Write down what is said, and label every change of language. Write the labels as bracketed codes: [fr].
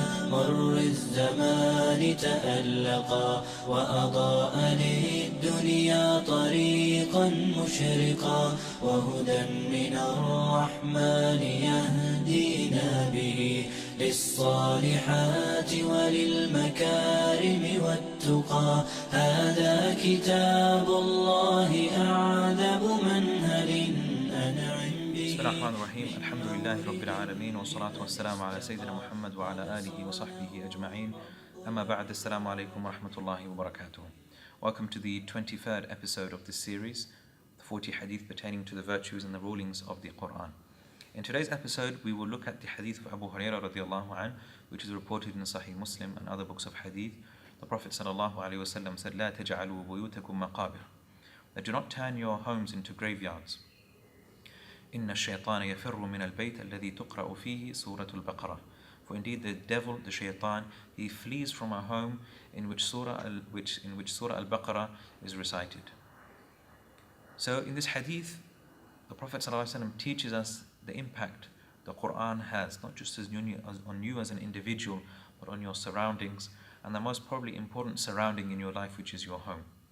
[ar] مر الزمان تألقا وأضاء للدنيا طريقا مشرقا وهدى من الرحمن يهدينا به للصالحات وللمكارم والتقى هذا كتاب الله أعذب منهل أنعم به. بسم الله الرحمن الرحيم. الحمد لله رب العالمين والصلاة والسلام على سيدنا محمد وعلى آله وصحبه أجمعين. أما بعد, السلام عليكم ورحمة الله وبركاته. [en] Welcome to the 23rd episode of this series, the 40 Hadith pertaining to the virtues and the rulings of the Qur'an. In today's episode, we will look at the Hadith of Abū Hurairah radiallahu anh, which is reported in Sahih Muslim and other books of Hadith. The Prophet sallallahu alaihi wasallam said, [ar] لا تجعلوا بيوتكم مقابر, [en] that do not turn your homes into graveyards. [ar] إن الشيطان يفر من البيت الذي تقرأ فيه سورة البقرة. [en] For indeed the devil, the shaitan, he flees from a home in which Sūrah al Baqarah is recited. So in this hadith, the Prophet ﷺ teaches us the impact the Qur'an has, not just on you as an individual, but on your surroundings, and the most probably important surrounding in your life, which is your home.